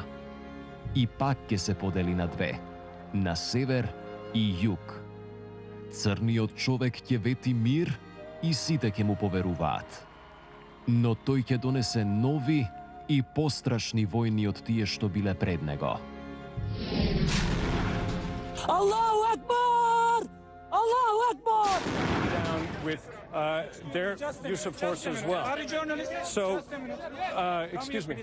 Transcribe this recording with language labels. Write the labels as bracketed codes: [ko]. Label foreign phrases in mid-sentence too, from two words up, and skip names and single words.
[mk] И пак ќе се подели на две, на север и југ. Црниот човек ќе вети мир и сите ќе му поверуваат. Но тој ќе донесе нови и пострашни војни од тие што биле пред него. [ar] الله أكبر! الله أكبر! [en] Down with their use of force as well. So, excuse me.